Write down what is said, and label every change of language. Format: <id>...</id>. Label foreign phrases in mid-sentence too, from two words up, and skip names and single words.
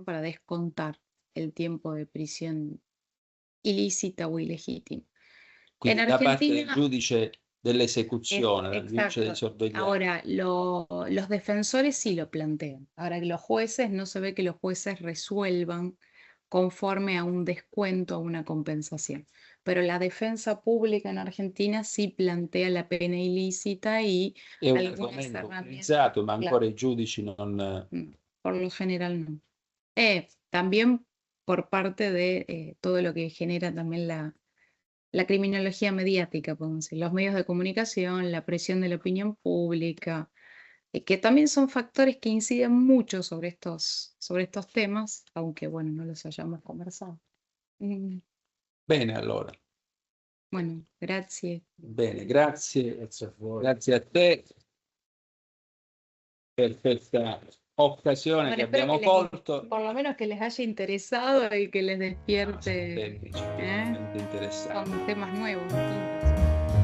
<es>Para descontar el tiempo de prisión ilícita o ilegítima.</es> <it>Quindi</it> <es>En</es> <it>da parte del</it> <es>Argentina,</es> <it>giudice dell'esecuzione, del giudice di</it> <es>exacto.</es> <it>sorveglianza.</it> <es>Ahora, los defensores sí lo plantean. Ahora, los jueces, no se ve que los jueces resuelvan conforme a un descuento, a una compensación. pero la defensa pública en Argentina sí plantea la pena ilícita y</es> <it>È un</it> <es>algunas</es> <it>argomento</it> <es>herramientas,</es> <it>utilizzato, ma</it> <es>claro,</es> <it>ancora i giudici non...</it> <es>no, por lo general no. También por parte de todo lo que genera también la criminología mediática, podemos decir, los medios de comunicación, la presión de la opinión pública, que también son factores que inciden mucho sobre estos temas, aunque bueno, no los hayamos conversado.</es> <it>Bene, allora. Bueno, grazie. Bene, grazie. Grazie a voi. Grazie a te per questa occasione</it> <es>Bueno,</es> <it>che</it> <es>espero</es> <it>abbiamo colto.</it> <es>por lo menos que les haya interesado y que les despierte.</es> <it>Tecnici, veramente interessanti.</it> <es>Son temas nuevos. Distintos.</es>